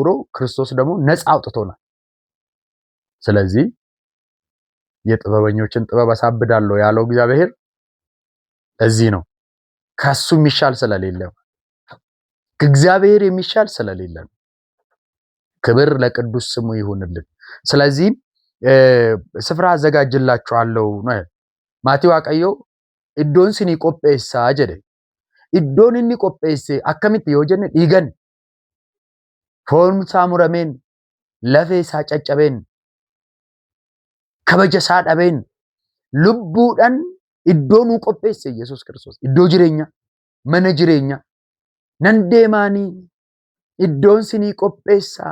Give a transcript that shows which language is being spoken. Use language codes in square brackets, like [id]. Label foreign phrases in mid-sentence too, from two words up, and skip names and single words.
[am] ክርስቶስ ደግሞ ነፃ አውጥቶናል። ስለዚህ የጥበበኞችን ጥበብ አሳብዳለሁ ያለው እግዚአብሔር እዚህ ነው። ከሱ የሚሻል ስለሌለ፣ ከእግዚአብሔር የሚሻል ስለሌለ፣ ክብር ለቅዱስ ስሙ ይሁንልን። ስለዚህ ስፍራ አዘጋጅላችኋለሁ ነው [om] ማቲ ዋቀዮ iddoon sinii qopheessaa jedhe iddoon inni qopheesse akkamitti yoo jenne dhiigan foon isaa murameen lafee isaa caccabeen kabaja isaa dhabeen lubbuudhaan iddoo nuu qopheesse Yesuus Kiristoos iddoo jireenya mana jireenya nan deemaanii iddoon sinii qopheessaa